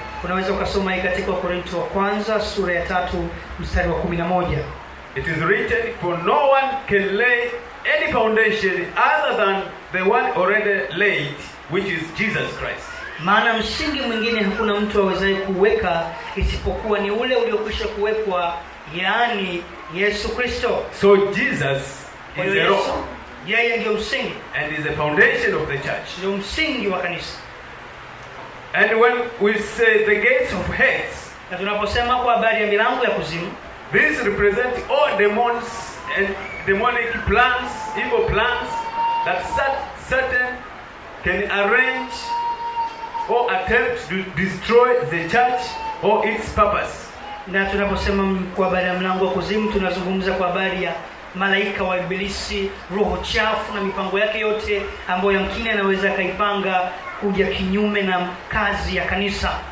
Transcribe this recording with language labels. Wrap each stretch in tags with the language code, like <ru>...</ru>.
<sw>Unaweza ukasoma hii katika Wakorintho wa kwanza sura ya 3 mstari wa 11.</sw> <en>It is written, for no one can lay any foundation other than the one already laid, which is Jesus Christ.</en> <sw>Maana msingi mwingine hakuna mtu awezaye kuweka isipokuwa ni ule uliokwisha kuwekwa, yaani Yesu Kristo.</sw> <en>So Jesus is the rock.</en> <sw>Yeye ndiyo msingi</sw> <en>and is the foundation of the church.</en> <sw>Ndiyo msingi wa kanisa.</sw> <en>And when we say the gates of Hades,</en> <sw>na tunaposema kwa habari ya milango ya kuzimu,</sw> <en>this represent all demons and demonic plans, evil plans that Satan can arrange or attempt to destroy the church or its purpose.</en> <sw>Na tunaposema kwa habari ya mlango wa kuzimu, tunazungumza kwa habari ya malaika wa ibilisi, roho chafu na mipango yake yote ambayo yamkini anaweza kaipanga kuja kinyume na kazi ya kanisa.</sw>